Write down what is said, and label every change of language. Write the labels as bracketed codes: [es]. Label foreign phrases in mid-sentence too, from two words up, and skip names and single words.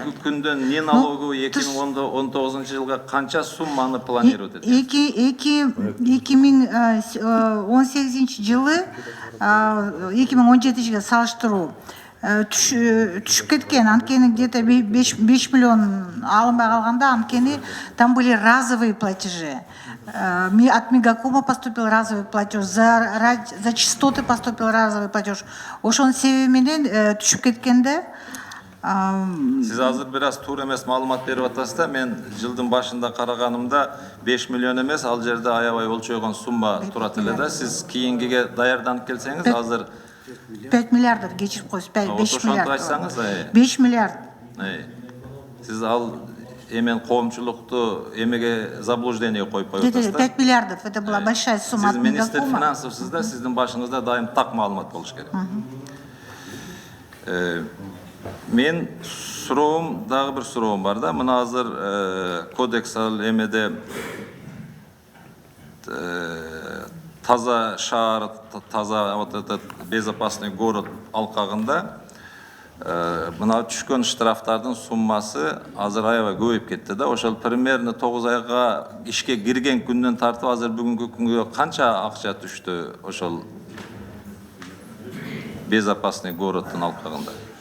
[ky] Бүгүнкү күндө не налоговый 2019 жылга канча сумманы планирует этет? 2018 жылы 2017 жылга салыштыруу түшүп кеткен, анткени где-то 5 миллион алынбай калганда, анткени [ru] там были разовые платежи. От Мегакома поступил разовый платеж, за частоты поступил разовый платеж. [ky] Ошонун себеби менен түшүп кеткенде. Сиз азыр бир аз туура эмес маалымат берип атасыз да. Мен жылдын башында караганымда 5 миллион эмес, ал жерде аябай болчойгон сумма турат эле да. Сиз кийинкиге даярданып келсеңиз, азыр 5 миллиард кечирип коюңуз, 5 миллиард. Айтсаңыз, 5 миллиард. Сиз ал эмен коомчулукту эмеге заблуждение коюп коюптасыз да. [ru] 5 миллиардов, это была большая сумма. [ky] Сиз министр финансовсуз да, сиздин башыңызда дайым так маалымат болуш керек. Мен суроом, дагы бир суроом бар да. Мына азыр кодекс эмеде таза шаар, таза [ru] вот этот безопасный город [ky] алкагында мына түшкөн штрафтардын суммасы азыр аябай көбөйүп кетти да. Ошол примерно 9 айга ишке кирген күндөн тартып азыр бүгүнкү күнгө канча акча түштү ошол безопасный городдун алкагында?